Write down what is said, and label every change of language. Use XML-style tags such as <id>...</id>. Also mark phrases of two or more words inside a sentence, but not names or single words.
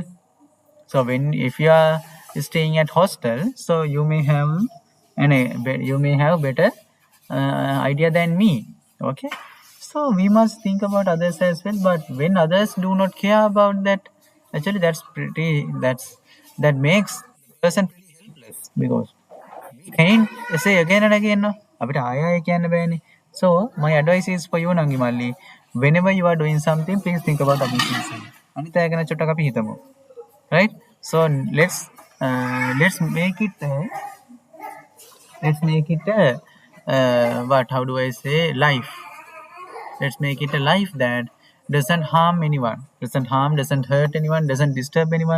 <en>So if you are staying at hostel, so you may have better idea than me. Okay, so we must think about others as well. But when others do not care about that, actually that makes the person pretty helpless, because we can't say again and again no.</en> <si>අපිට ආය ආය කියන්න බෑනේ.</si> <en>So my advice is for you,</en> <si>නංගි මල්ලි.</si> <en>Whenever you are doing something, please think about others.</en> <si>අනිත් අය ගැන චුට්ටක් අපි හිතමු.</si> <en>Right? So let's make it what, how do I say, life. Let's make it a life that doesn't harm anyone, doesn't hurt anyone, doesn't disturb anyone.</en>